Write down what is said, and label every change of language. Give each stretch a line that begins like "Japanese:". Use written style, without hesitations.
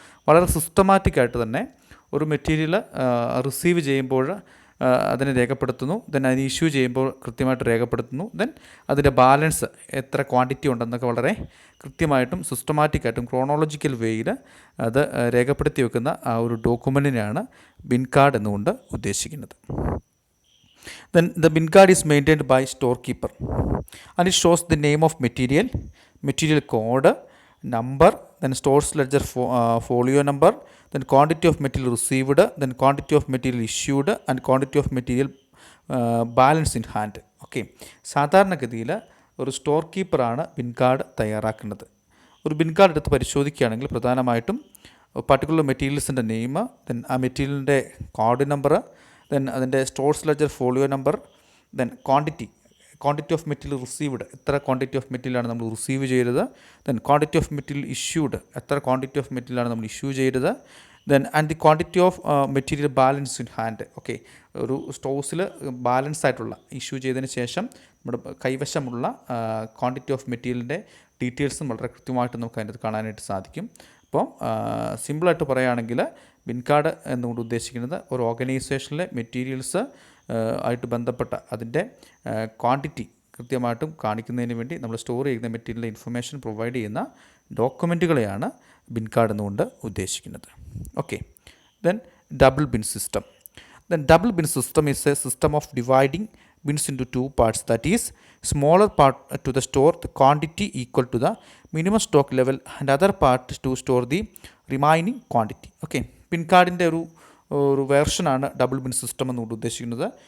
Malayalam: വളരെ സിസ്റ്റമാറ്റിക്കായിട്ട് തന്നെ ഒരു മെറ്റീരിയൽ റിസീവ് ചെയ്യുമ്പോൾ അതിനെ രേഖപ്പെടുത്തുന്നു, ദെൻ അതിന് ഇഷ്യൂ ചെയ്യുമ്പോൾ കൃത്യമായിട്ട് രേഖപ്പെടുത്തുന്നു, ദെൻ അതിൻ്റെ ബാലൻസ് എത്ര ക്വാണ്ടിറ്റി ഉണ്ടെന്നൊക്കെ വളരെ കൃത്യമായിട്ടും സിസ്റ്റമാറ്റിക്കായിട്ടും ക്രോണോളജിക്കൽ വേയിൽ അത് രേഖപ്പെടുത്തി വെക്കുന്ന ആ ഒരു ഡോക്യുമെൻറ്റിനെയാണ് ബിൻ കാർഡ് എന്നുകൊണ്ട് ഉദ്ദേശിക്കുന്നത്.
English: Then the bin card is maintained by storekeeper and it shows the name of material, material code, number, then stores ledger folio number, then quantity of material received, then quantity of material issued and quantity of material balance in hand.
Malayalam: Okay, സാധാരണഗതിയിൽ ഒരു store കീപ്പറാണ് bin card തയ്യാറാക്കുന്നത്. ഒരു bin card എടുത്ത് പരിശോധിക്കുകയാണെങ്കിൽ പ്രധാനമായിട്ടും particular മെറ്റീരിയൽസിൻ്റെ name, then ആ മെറ്റീരിയലിൻ്റെ code number, then അതിൻ്റെ stores ledger folio number, then
English: quantity of material received,
Malayalam: എത്ര ക്വാണ്ടിറ്റി ഓഫ് മെറ്റീരിയലാണ് നമ്മൾ റിസീവ് ചെയ്തത്, then
English: quantity of material issued,
Malayalam: എത്ര ക്വാണ്ടിറ്റി ഓഫ് മെറ്റീരിയലാണ് നമ്മൾ ഇഷ്യൂ ചെയ്തത്,
English: Then and the quantity of material balance in hand.
Malayalam: Okay, ഒരു സ്റ്റോഴ്സിൽ ബാലൻസ് ആയിട്ടുള്ള ഇഷ്യൂ ചെയ്തതിന് ശേഷം നമ്മുടെ കൈവശമുള്ള ക്വാണ്ടിറ്റി ഓഫ് മെറ്റീരിയലിൻ്റെ ഡീറ്റെയിൽസും വളരെ കൃത്യമായിട്ട് നമുക്ക് അതിനകത്ത് കാണാനായിട്ട് സാധിക്കും. അപ്പോൾ സിമ്പിളായിട്ട് പറയുകയാണെങ്കിൽ ബിൻ കാർഡ് എന്നുകൊണ്ട് ഉദ്ദേശിക്കുന്നത് ഒരു ഓർഗനൈസേഷനിലെ മെറ്റീരിയൽസ് ആയിട്ട് ബന്ധപ്പെട്ട അതിൻ്റെ ക്വാണ്ടിറ്റി കൃത്യമായിട്ടും കാണിക്കുന്നതിന് വേണ്ടി നമ്മൾ സ്റ്റോർ ചെയ്യുന്ന മെറ്റീരിയലിൻ്റെ ഇൻഫർമേഷൻ പ്രൊവൈഡ് ചെയ്യുന്ന ഡോക്യുമെൻറ്റുകളെയാണ് ബിൻ കാർഡ് എന്നുകൊണ്ട് ഉദ്ദേശിക്കുന്നത്.
English: Okay, then double bin system. Then double bin system is a system of dividing bins into two parts, that is smaller part to the store the quantity equal to the minimum stock level and other part to store the remaining quantity.
Malayalam: Okay, bin കാർഡിൻ്റെ ഒരു വേർഷനാണ് double bin system എന്നുകൊണ്ട് ഉദ്ദേശിക്കുന്നത്.